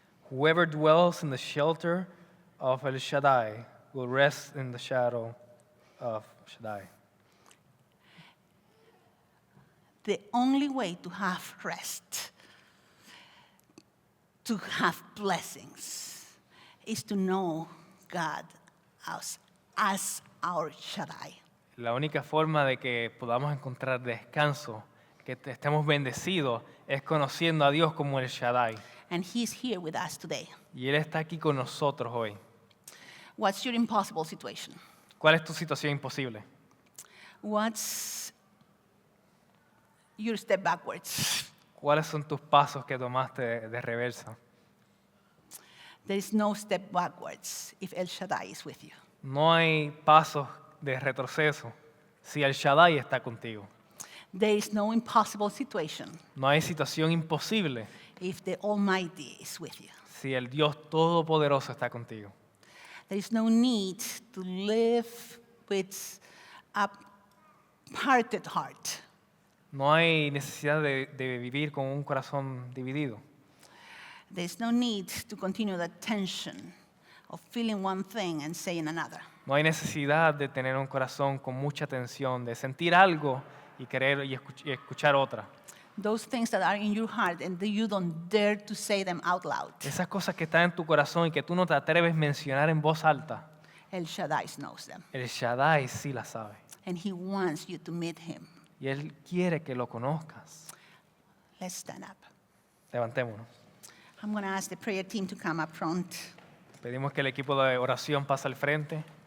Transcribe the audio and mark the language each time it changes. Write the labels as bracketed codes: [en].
[en] Whoever dwells in the shelter of El Shaddai will rest in the shadow of Shaddai. The only way to have rest, to have blessings, is to know God as our Shaddai. [es] La única forma de que podamos encontrar descanso, que estemos bendecidos, es conociendo a Dios como el Shaddai. [en] And He's here with us today. [es] Y Él está aquí con nosotros hoy. [en] What's your impossible situation? [es] ¿Cuál es tu situación imposible? [en] What's your step backwards? [es] ¿Cuáles son tus pasos que tomaste de reversa? [en] There is no step backwards if El Shaddai is with you. [es] No hay pasos de retroceso si el Shaddai está contigo. [en] There is no impossible situation [es] No hay situación imposible [en] if the Almighty is with you. [es] si el Dios Todopoderoso está contigo. [en] There is no need to live with a parted heart. [es] No hay necesidad de vivir con un corazón dividido. [en] There is no need to continue the tension of feeling one thing and saying another. [es] No hay necesidad de tener un corazón con mucha tensión, de sentir algo y querer y escuchar otra. [en] Those things that are in your heart and that you don't dare to say them out loud. [es] Esas cosas que están en tu corazón y que tú no te atreves a mencionar en voz alta, [en] El Shaddai knows them. [es] el Shaddai sí la sabe. [en] And He wants you to meet Him. [es] Y Él quiere que lo conozcas. [en] Let's stand up. [es] Levantémonos. [en] I'm going to ask the prayer team to come up front. [es] Pedimos que el equipo de oración pase al frente.